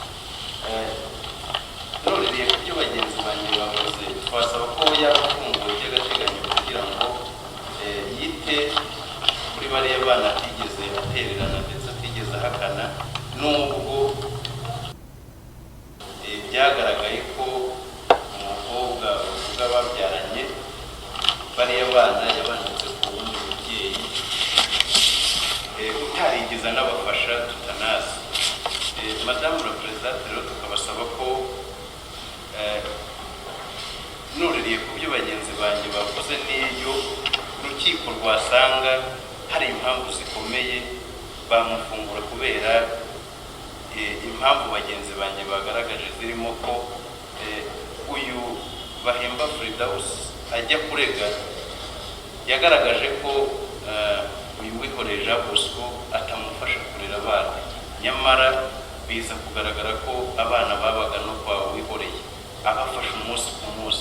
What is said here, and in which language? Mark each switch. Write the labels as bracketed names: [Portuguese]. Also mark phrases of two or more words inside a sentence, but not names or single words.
[Kinyarwanda] None ku byo bagenzi banjye bavuze, twasaba ko yaba afunguwe by'agateganyo kugira ngo yite kuri bariya bana atigeze atererana ndetse atigeze ahakana, nubwo byagaragaye ko umukobwa uvuga babyaranye bariya bana yabanitse ku wundi mubyeyi utarigeze anabafasha tutanazi. [French] Madame la Présidente, [Kinyarwanda] rero tukabasaba ko nuririye ku byo bagenzi banjye bavuze, n'iyo urukiko rwasanga hari impamvu zikomeye bamufungura, kubera impamvu bagenzi banjye bagaragaje zirimo ko uyu Bahemba Firdaus ajya kurega yagaragaje ko uyu wihoreye Jean Bosco atamufasha kurera abana, nyamara biza kugaragara ko abana babaga no kwa wihoreye abafasha umunsi ku munsi.